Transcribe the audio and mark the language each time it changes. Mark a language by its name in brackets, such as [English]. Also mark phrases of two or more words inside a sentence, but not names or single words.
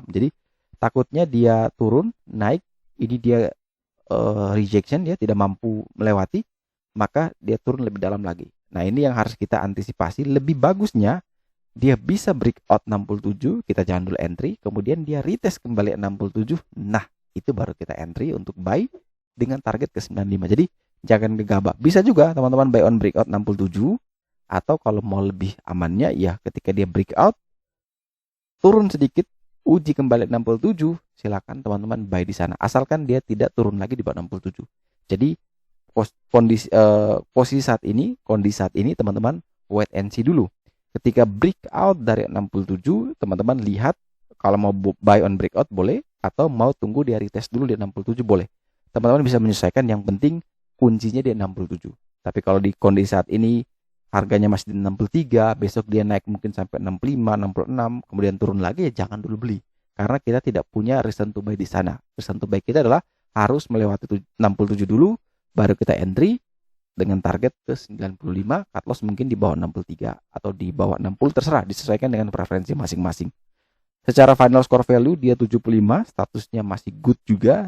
[Indonesian] Jadi takutnya dia turun, naik, ini dia rejection, dia tidak mampu melewati, maka dia turun lebih dalam lagi. Nah, ini yang harus kita antisipasi. Lebih bagusnya dia bisa breakout 67, kita jangan dulu entry, kemudian dia retest kembali 67. Nah, itu baru kita entry untuk buy dengan target ke 95. Jadi jangan gegabah. Bisa juga teman-teman [English] buy on breakout [Indonesian] 67, atau kalau mau lebih amannya ya ketika dia breakout turun sedikit, uji kembali 67, silakan teman-teman buy di sana. Asalkan dia tidak turun lagi di bawah 67. Jadi posisi saat ini, kondisi saat ini teman-teman [English] wait and see [Indonesian] dulu. Ketika breakout dari 67, teman-teman lihat kalau mau [English] buy on breakout [Indonesian] boleh, atau mau tunggu dia retest dulu di 67 boleh. Teman-teman bisa menyesuaikan, yang penting kuncinya di 67. Tapi kalau di kondisi saat ini harganya masih di 63, besok dia naik mungkin sampai 65, 66, kemudian turun lagi, ya jangan dulu beli. Karena kita tidak punya [English] reason to buy [Indonesian] di sana. [English] Reason to buy [Indonesian] kita adalah harus melewati 67 dulu, baru kita entry dengan target ke 95, [English] cut loss [Indonesian] mungkin di bawah 63 atau di bawah 60, terserah, disesuaikan dengan preferensi masing-masing. Secara [English] final score value [Indonesian] dia 75, statusnya masih good juga.